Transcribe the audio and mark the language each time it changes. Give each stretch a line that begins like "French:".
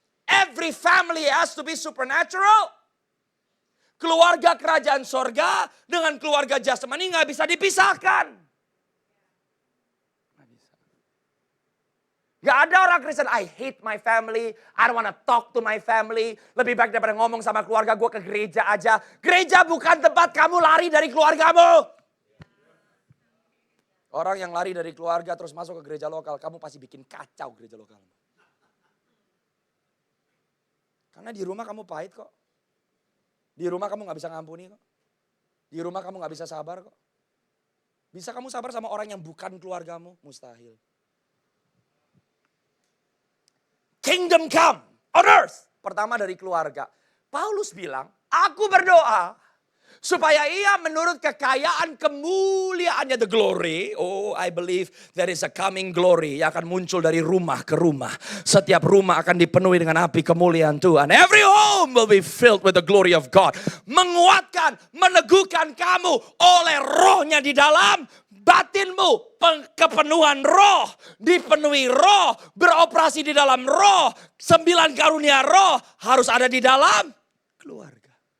English: Every family has to be supernatural.
Indonesian: Keluarga kerajaan sorga dengan keluarga jasmani nggak bisa dipisahkan. Gak ada orang Kristen,
English: I hate my family, I don't wanna talk to my family.
Indonesian: Lebih baik daripada ngomong sama keluarga gue ke gereja aja. Gereja bukan tempat kamu lari dari keluargamu. Orang yang lari dari keluarga terus masuk ke gereja lokal, kamu pasti bikin kacau gereja lokal. Karena di rumah kamu pahit kok. Di rumah kamu gak bisa ngampuni kok. Di rumah kamu gak bisa sabar kok. Bisa kamu sabar sama orang yang bukan keluargamu? Mustahil.
English: Kingdom come on earth.
Indonesian: Pertama dari keluarga. Paulus bilang, aku berdoa supaya ia menurut kekayaan kemuliaannya, the glory.
English: Oh, I believe there is a coming glory
Indonesian: yang akan muncul dari rumah ke rumah. Setiap rumah akan dipenuhi dengan api kemuliaan Tuhan.
English: Every home will be filled with the glory of God.
Indonesian: Menguatkan, meneguhkan kamu oleh rohnya di dalam batinmu. Kepenuhan roh, dipenuhi roh, beroperasi di dalam roh. 9 karunia roh harus ada di dalam keluarga.